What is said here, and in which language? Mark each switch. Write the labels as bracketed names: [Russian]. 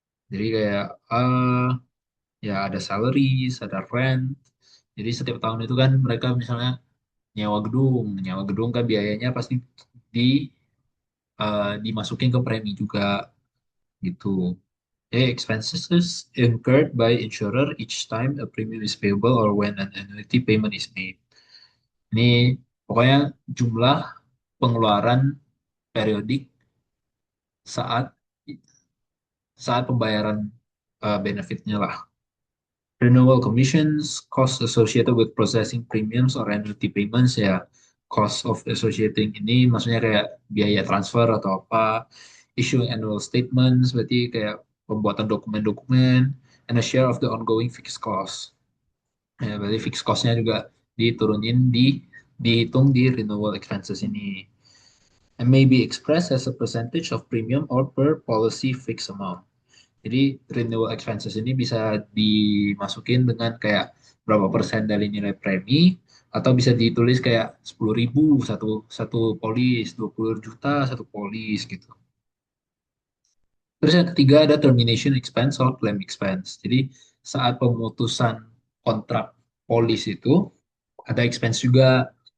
[Indonesian] Jadi kayak ya ada salaries, ada rent. Jadi setiap tahun itu kan mereka misalnya nyewa gedung kan biayanya pasti di dimasukin ke premi juga gitu. [English] Expenses incurred by insurer each time a premium is payable or when an annuity payment is made. [Indonesian] Ini pokoknya jumlah pengeluaran periodik saat saat pembayaran benefitnya lah. [English] Renewal commissions, costs associated with processing premiums or annuity payments ya, cost of associating [Indonesian] ini maksudnya kayak biaya transfer atau apa, [English] issuing annual statements [Indonesian] berarti kayak pembuatan dokumen-dokumen, [English] and a share of the ongoing fixed cost. [Indonesian] Ya, berarti fixed cost-nya juga diturunin dihitung di renewal expenses ini. [English] And may be expressed as a percentage of premium or per policy fixed amount. [Indonesian] Jadi renewal expenses ini bisa dimasukin dengan kayak berapa persen dari nilai premi atau bisa ditulis kayak 10.000 satu satu polis, 20 juta satu polis gitu. Terus yang ketiga ada termination expense or claim expense. Jadi saat pemutusan kontrak polis itu ada expense juga.